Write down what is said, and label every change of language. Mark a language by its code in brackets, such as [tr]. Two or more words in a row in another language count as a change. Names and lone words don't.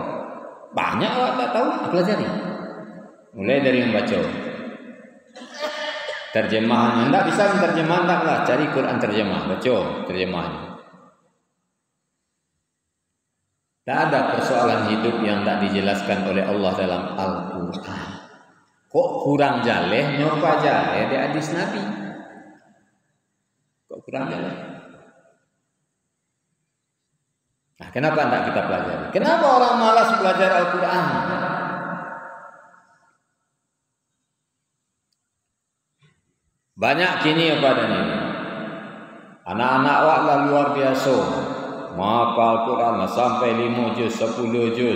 [min] Banyak awak tak tahu, pelajari. [id] Mulai dari membaca. Terjemahan, anda bisa menerjemah taklah, cari Quran terjemah, baca terjemahannya. Tak ada persoalan hidup yang tak dijelaskan oleh Allah dalam Al-Quran. [min] Kok kurang jaleh, nyoba jaleh di hadis Nabi. Kok kurang jaleh? [id] Nah, kenapa tidak kita pelajari? Kenapa orang malas belajar Al-Quran? [min] Banyak kini apa dan ini. Anak-anak awak lah luar biasa. Menghafal Quran lah sampai 5 juz, 10 juz.